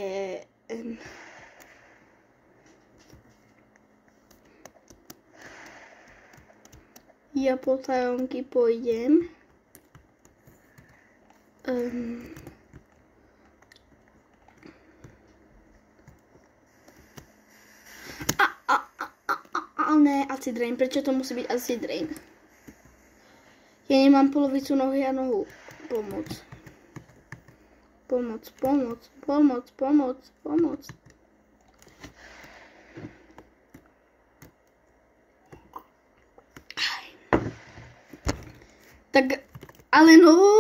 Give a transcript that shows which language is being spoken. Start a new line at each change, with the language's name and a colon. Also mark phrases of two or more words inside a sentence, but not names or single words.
Slovak: Ja po tajomky pôjdem. Ne,
English: acid rain.
Slovak: Prečo to musí byť
English: acid rain?
Slovak: Ja nemám polovicu nohy a nohu. Pomoc. Tak, ale no.